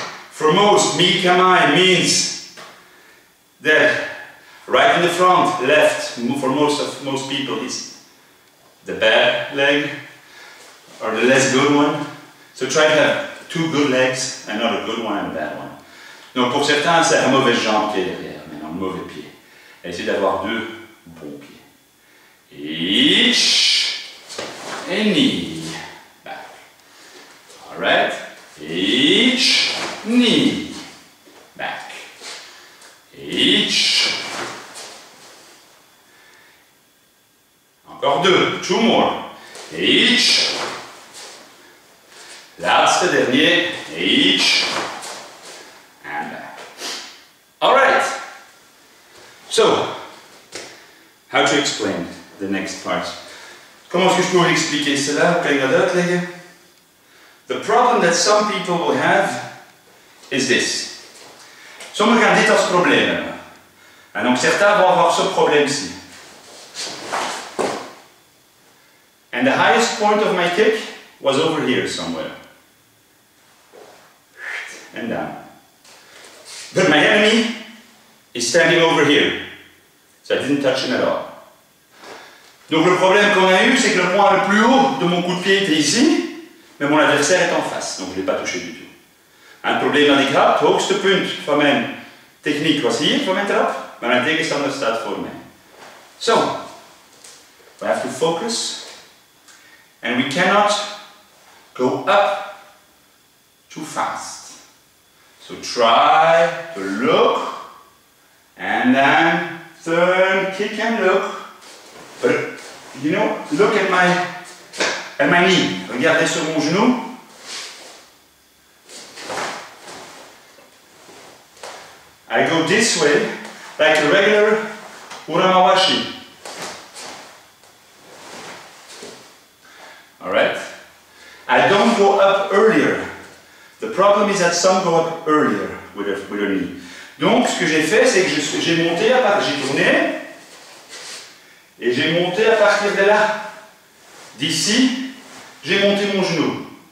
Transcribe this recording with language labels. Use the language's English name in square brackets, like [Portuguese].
[English] For most, Migi Kamae means that Right in the front, left, for most people is the bad leg or the less good one. So try to have 2 good legs and not a good one and a bad one. [French] Donc pour certains, c'est un mauvais jambe qui est derrière, mais un mauvais pied. Essayez d'avoir 2 bons pieds. [English] Each and knee. Back. Alright. Each knee. Back. Each. [French] Encore 2. [English] 2 more. Each. [Dutch] Laatste, [French] dernier. [English] Each. And back. Alright. So, how to explain the next part? [French] Comment est-ce que je peux vous expliquer cela? Quelqu'un d'autre, les gars? [English] The problem that some people will have is this. [Dutch] Sommigen gaan dit als probleem hebben. [French] En donc certains vont avoir ce problème-ci. [English] And the highest point of my kick was over here somewhere. And down. But my enemy is standing over here. So I didn't touch him at all. [French] Donc le problème qu'on a eu, c'est que le point le plus haut de mon coup de pied était ici, mais mon adversaire est en face, donc je ne l'ai pas touché du tout. [Dutch] Een probleem dat ik had, het hoogste punt van mijn techniek was hier, van mijn trap, maar mijn tegenstander staat voor mij. [English] So, we have to focus, and we cannot go up too fast. So try to look, and then turn, kick and look. But, you know, look at my knee. [French] Regardez sur mon genou. [English] I go this way, like a regular uramawashi. Alright? I don't go up earlier. The problem is that some go up earlier with their knee. [French] Donc, ce que j'ai fait, c'est que j'ai monté, j'ai tourné, et j'ai monté à partir de là. D'ici, j'ai monté mon genou.